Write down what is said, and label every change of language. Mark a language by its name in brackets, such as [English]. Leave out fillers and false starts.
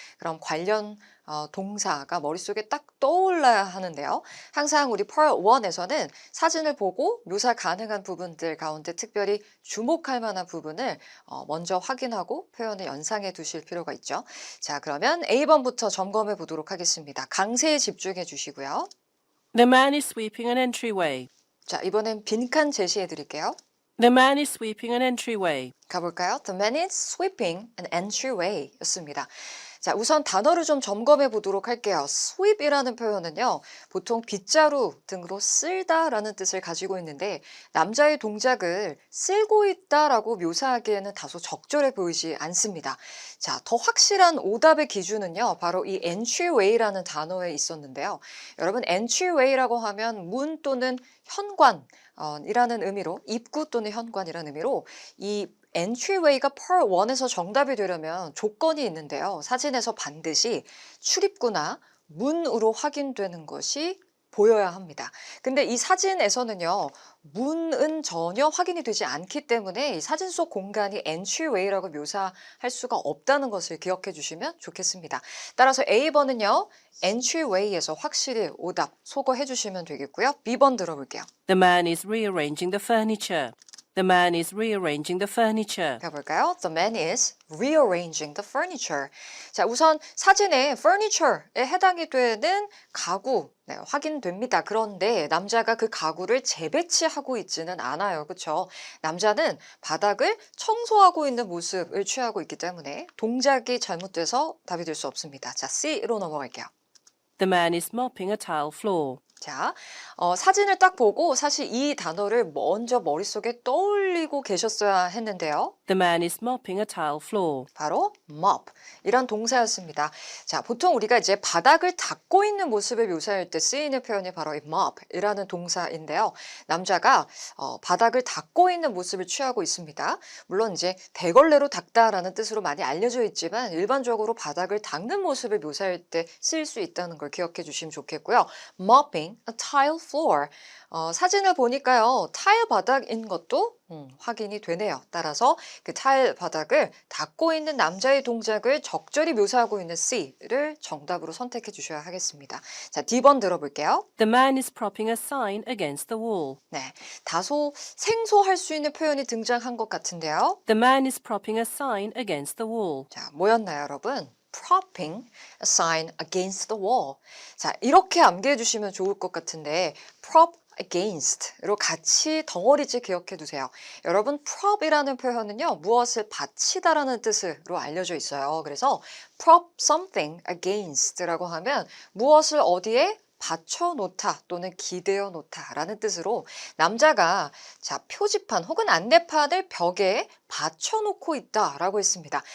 [Korean] 그럼 관련 동사가 머릿속에 딱 떠올라야 하는데요. 항상 우리 Part 1에서는 사진을 보고 묘사 가능한 부분들 가운데 특별히 주목할 만한 부분을 먼저 확인하고 표현을 연상해 두실 필요가 있죠. 자, 그러면 A번부터 점검해 보도록 하겠습니다. 강세에 집중해 주시고요. [English] The man is sweeping an entryway. [Korean] 자, 이번엔 빈칸 제시해 드릴게요. [English] The man is sweeping an entryway. [Korean] 가볼까요? [English] The man is sweeping an entryway 였습니다. [Korean] 자, 우선 단어를 좀 점검해 보도록 할게요. sweep이라는 표현은요, 보통 빗자루 등으로 쓸다라는 뜻을 가지고 있는데 남자의 동작을 쓸고 있다라고 묘사하기에는 다소 적절해 보이지 않습니다. 자, 더 확실한 오답의 기준은요, 바로 이 entryway라는 단어에 있었는데요. 여러분, entryway라고 하면 문 또는 현관 이라는 의미로 입구 또는 현관이라는 의미로 이 entryway가 Part 1에서 정답이 되려면 조건이 있는데요. 사진에서 반드시 출입구나 문으로 확인되는 것이 보여야 합니다. 근데 이 사진에서는요, 문은 전혀 확인이 되지 않기 때문에 이 사진 속 공간이 entryway라고 묘사할 수가 없다는 것을 기억해 주시면 좋겠습니다. 따라서 A번은요, entryway에서 확실히 오답 소거해 주시면 되겠고요. B번 들어볼게요. [English] The man is rearranging the furniture. The man is rearranging the furniture. [Korean] 가볼까요? [English] The man is rearranging the furniture. [Korean] 자, 우선 사진에 furniture에 해당이 되는 가구 확인됩니다. 그런데 남자가 그 가구를 재배치하고 있지는 않아요. 그렇죠? 남자는 바닥을 청소하고 있는 모습을 취하고 있기 때문에 동작이 잘못돼서 답이 될 수 없습니다. 자, C로 넘어갈게요. [English] The man is mopping a tile floor. [Korean] 자, 사진을 딱 보고 사실 이 단어를 먼저 머릿속에 떠올리고 계셨어야 했는데요. [English] The man is mopping a tile floor. [Korean] 바로 mop 이란 동사였습니다. 자, 보통 우리가 이제 바닥을 닦고 있는 모습을 묘사할 때 쓰이는 표현이 바로 이 mop이라는 동사인데요. 남자가 바닥을 닦고 있는 모습을 취하고 있습니다. 물론 이제 대걸레로 닦다라는 뜻으로 많이 알려져 있지만 일반적으로 바닥을 닦는 모습을 묘사할 때 쓰일 수 있다는 걸 기억해 주시면 좋겠고요. [English] mopping a tile floor. [Korean] 사진을 보니까요, 타일 바닥인 것도 확인이 되네요. 따라서 그 타일 바닥을 닦고 있는 남자의 동작을 적절히 묘사하고 있는 C를 정답으로 선택해 주셔야 하겠습니다. 자, D번 들어볼게요. [English] The man is propping a sign against the wall. [Korean] 네, 다소 생소할 수 있는 표현이 등장한 것 같은데요. [English] The man is propping a sign against the wall. [Korean] 자, 뭐였나요, 여러분? [English] propping a sign against the wall. [Korean] 자, 이렇게 암기해 주시면 좋을 것 같은데 prop against로 같이 덩어리째 기억해 두세요. 여러분, prop이라는 표현은요, 무엇을 받치다라는 뜻으로 알려져 있어요. 그래서 [English] prop something against [Korean] 라고 하면 무엇을 어디에 받쳐놓다 또는 기대어 놓다라는 뜻으로 남자가 자, 표지판 혹은 안내판을 벽에 받쳐놓고 있다라고 했습니다.